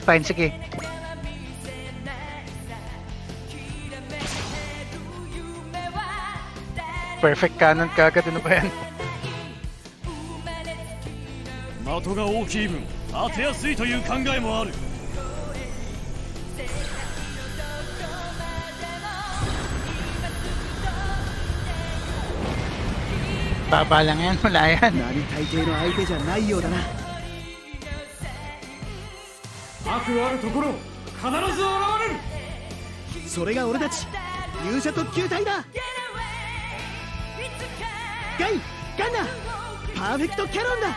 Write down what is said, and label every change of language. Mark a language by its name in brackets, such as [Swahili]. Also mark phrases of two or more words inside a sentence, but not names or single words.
[Filipino] Fine, sige. [English] Perfect cannon [Filipino] kagad. Ano ba yan? [Japanese] 的が大きい分当てやすいという考えもある。 [Filipino] Baba lang yan. Wala yan. [Japanese] 並大抵の相手じゃないようだな。悪あるところ必ず現れる。それが俺たち勇者特急隊だ。ガイ、ガンナ、パーフェクトキャノンだ。